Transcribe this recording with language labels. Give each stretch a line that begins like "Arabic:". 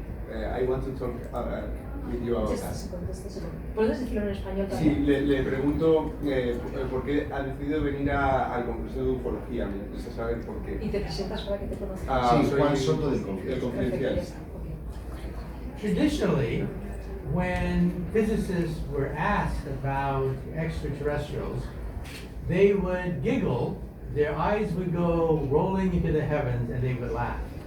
English: I want to talk with you about that.
Spanish: ¿Puedes decirlo en español también? Sí, le pregunto por qué ha decidido venir al Congreso de Ufología. Me interesa saber por qué. ¿Y te presentas para que te conozcan? Sí, soy Juan Soto del Confidencial. Confidencial.
English: Traditionally, when physicists were asked about extraterrestrials, they would giggle, their eyes would go rolling into the heavens, and they would laugh.